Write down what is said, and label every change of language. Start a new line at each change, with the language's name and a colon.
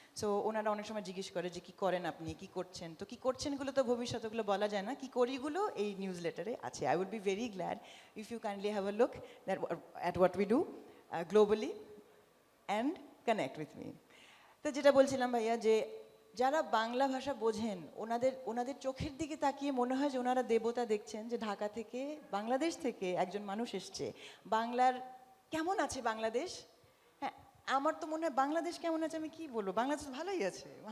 Bangla: So ওনারা অনেক সময় জিজ্ঞেস করে যে কি করেন আপনি, কি করছেন। তো কি করছেনগুলো তো ভবিষ্যৎগুলো বলা যায় না, কি করিগুলো এই নিউজ লেটারে আছে।
English: I would be very glad if you kindly have a look at what we do globally and connect with me.
Bangla: তো যেটা বলছিলাম ভাইয়া, যে যারা বাংলা ভাষা বোঝেন ওনাদের চোখের দিকে তাকিয়ে মনে হয় যে ওনারা দেবতা দেখছেন, যে ঢাকা থেকে বাংলাদেশ থেকে একজন মানুষ এসছে। বাংলার কেমন আছে বাংলাদেশ? হ্যাঁ, আমার তো মনে হয় বাংলাদেশ কেমন আছে আমি কি বলবো, বাংলাদেশ ভালোই আছে।